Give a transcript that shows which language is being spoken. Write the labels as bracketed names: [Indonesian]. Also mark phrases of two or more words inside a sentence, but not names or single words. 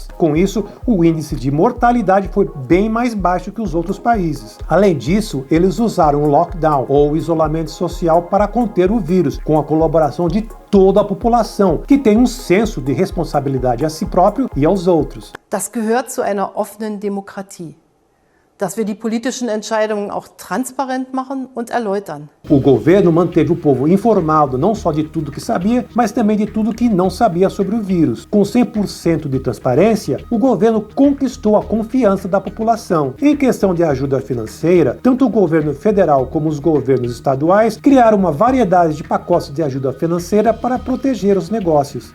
[Portuguese] Com isso, o índice de mortalidade foi bem mais baixo que os outros países. Além disso, eles usaram o lockdown, ou isolamento social, para conter o vírus, com a colaboração de toda a população, que tem um senso de responsabilidade a si próprio e aos outros. [German] Das gehört zu einer offenen Demokratie, dass wir die politischen Entscheidungen auch transparent machen und erläutern. [Portuguese] O governo manteve o povo informado não só de tudo que sabia, mas também de tudo que não sabia sobre o vírus. Com 100% de transparência, o governo conquistou a confiança da população. Em questão de ajuda financeira, tanto o governo federal como os governos estaduais criaram uma variedade de pacotes de ajuda financeira para proteger os negócios.